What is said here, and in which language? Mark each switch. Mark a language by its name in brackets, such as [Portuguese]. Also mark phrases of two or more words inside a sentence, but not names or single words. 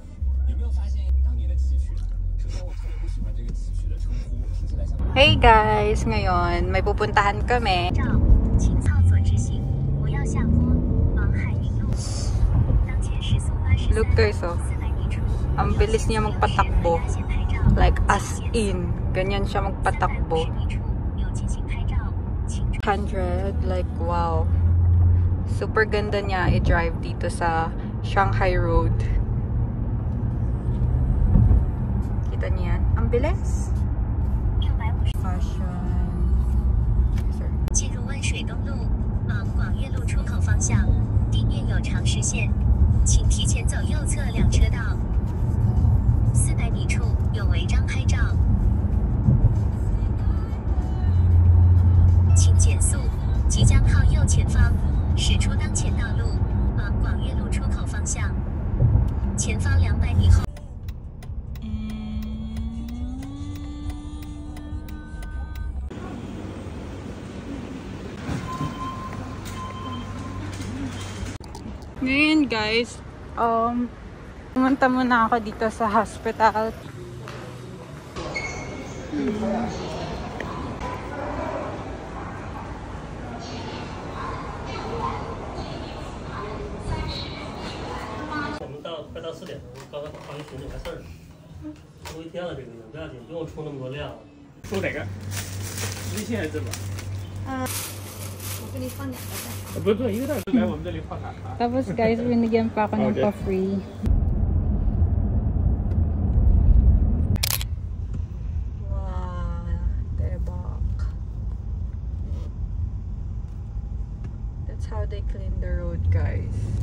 [English] Hey guys! [Filipino] Ngayon, may pupuntahan kami. [English] Look guys, oh. [Filipino] Ang bilis niya magpatakbo. [English] Like, as in. [Filipino] Ganyan siya magpatakbo. [English] 100. Like, wow. [Filipino] Super ganda niya i-drive dito sa Shanghai Road. Kita niya yan. Ang bilis. [English] Fashion. Sir. [Chinese] 进入万水东路往广悦路出口方向，地面有长实线，请提前走右侧两车道。400米处有违章拍照，请减速，即将靠右前方驶出当前道路，往广悦路出口方向，前方200米后。 [Filipino] Ngayon guys, pumunta muna ako dito sa hospital. [Chinese] 快到4点了，我刚刚发给群里完事儿了，出一天了这个不要紧，不用出那么多量。出哪个？微信还是支付宝？我给你放2个蛋。不是，一个蛋是来我们这里放卡。 [Filipino] Tapos guys, binigyan pa ako ng pa-free. Wow, debak. [English] That's how they clean the road, guys.